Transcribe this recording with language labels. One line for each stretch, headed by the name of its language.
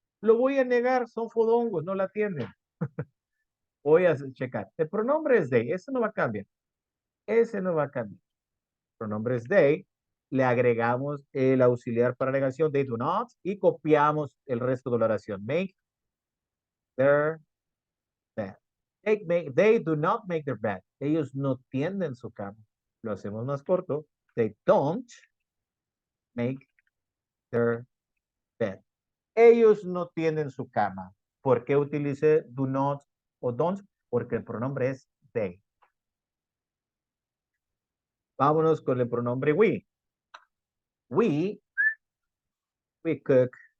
Spanish: Lo voy a negar, son fodongos, no la tienden. Voy a checar. El pronombre es they, eso no va a cambiar. Ese no va a cambiar. El pronombre es they. Le agregamos el auxiliar para negación,
English: they do not,
Spanish: y copiamos el resto de la oración.
English: Make their bed. They do not make their bed.
Spanish: Ellos no tienden su cama. Lo hacemos más corto.
English: They don't make their bed.
Spanish: Ellos no tienen su cama. ¿Por qué utilicé do not o don't? Porque el pronombre es they. Vámonos con el pronombre we.
English: We cook.